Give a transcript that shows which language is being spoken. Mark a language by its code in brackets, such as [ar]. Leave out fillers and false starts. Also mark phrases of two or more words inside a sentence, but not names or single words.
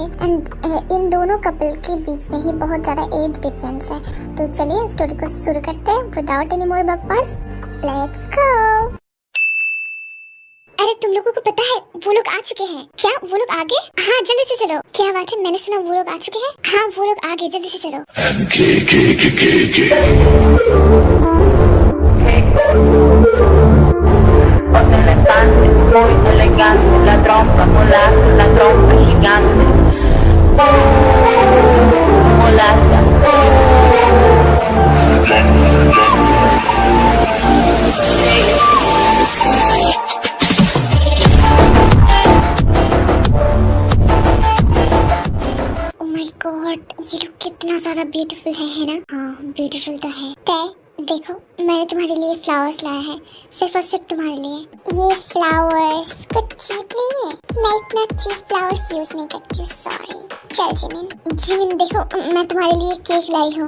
[hi] एंड इन दोनों कपल के बीच में ही बहुत ज़्यादा [en] age difference [hi] है। तो चलिए स्टोरी को शुरू करते हैं [en] without any more [hi] बकवास। [en] Let's go. [hi] अरे तुम लोगों को पता है वो लोग आ चुके हैं क्या? वो लोग आ गए? हाँ जल्दी से चलो। क्या बात है, मैंने सुना वो लोग आ चुके हैं। हाँ वो लोग आ गए, जल्दी से चलो। [es] Muy elegante, la trompa molaza, la trompa gigante. Molaza. [en] Oh my God, [hi] ये लोग कितना ज्यादा ब्यूटीफुल है ना? हाँ ब्यूटीफुल तो है। तय देखो मैंने तुम्हारे लिए फ्लावर्स लाया है, सिर्फ और सिर्फ तुम्हारे लिए। ये फ्लावर्स कुछ चीप नहीं है, मैं इतना [en] cheap flowers use [hi] नहीं करती हूँ, सॉरी। चल जिमिन, जिमिन देखो मैं तुम्हारे लिए केक लाई हूँ।